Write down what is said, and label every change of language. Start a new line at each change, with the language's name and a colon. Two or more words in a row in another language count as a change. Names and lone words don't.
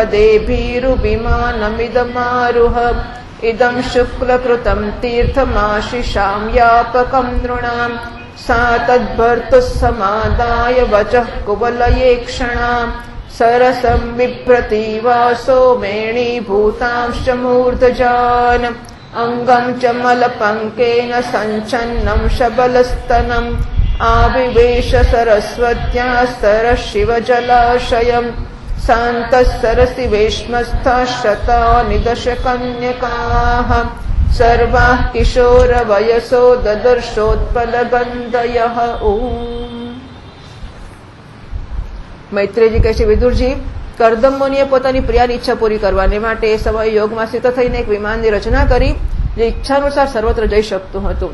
Sanskrit: हरदेभीरुविमानमिदमारुह इदं शुक्लकृतं तीर्थमाशिषां यापकं नृणां सा तद्भर्तुः समादाय वचः कुवलयेक्षणाम् सरसं बिभ्रतीवासो मेणीभूतांश्च मूर्धजान् अङ्गं च मलपङ्केन सञ्छन्नं शबलस्तनम् आविवेश सरस्वत्याः सरशिवजलाशयम् सान्तः सरसि वेश्मस्थाः शतानि दशकन्यकाः સર્વા કિશોર વયસો દદર્શોત્પલગંધયઃ. ઓમ.
Gujarati: મૈત્રેયજી કહે છે, વિદુરજી, કર્દમ મુનિએ પોતાની પ્રિયાની ઈચ્છા પૂરી કરવાને માટે એ સમયે યોગમાં સ્થિત થઈને એક વિમાનની રચના કરી, જે ઈચ્છાનુસાર સર્વત્ર જઈ શકતું હતું.